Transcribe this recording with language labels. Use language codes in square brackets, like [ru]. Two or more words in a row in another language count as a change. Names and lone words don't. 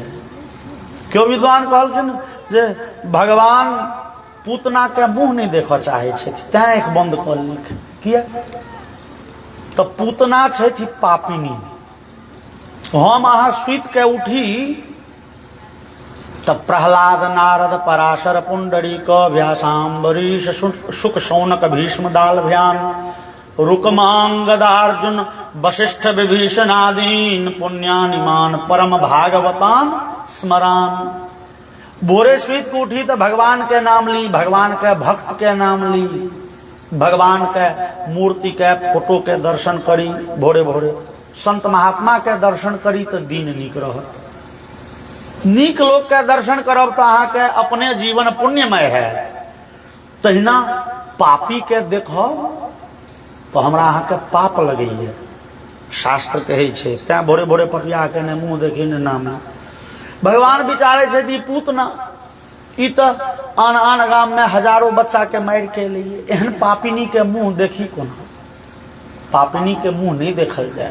[mai] क्यों विद्वान कहलखिन जे भगवान पूतना के मुंह नहीं देखऽ चाहे छथि, तैं आँख बंद कऽ लेलखिन। किया तो पूतना छथि पापिनी। हम अहाँ सुति के उठी तब [sa] प्रहलाद नारद पराशर पुंडरीक व्यासाम्बरीश शुक शौनक भीष्म दालभ्यान रुकमांगदार्जुन वशिष्ठ विभीषणादीन पुण्यानिमान परम भागवतान स्मरान। [mai] भोरे सुइत के उठी तो भगवान के नाम ली, भगवान के भक्त के नाम ली, भगवान के मूर्ति के फोटो के दर्शन करी, भोरे भोरे संत महात्मा के दर्शन करी तो दिन नीक रहत। नीक लोग के दर्शन करब तो अहाँ के अपने जीवन पुण्यमय है। तहिना पापी के देखब तो हमरा अहाँ के पाप लगैए, शास्त्र कहै छै। तैं भोरे भोरे पपिया के ने मुंह देखी ने नाम। भगवान विचारे छै पूतना ई तो आन आन गाम में हजारों बच्चा के मारि के लिए, एहन पापिनी के मुंह देखी कोना, पापिनी के मुंह नहीं देखल जाए।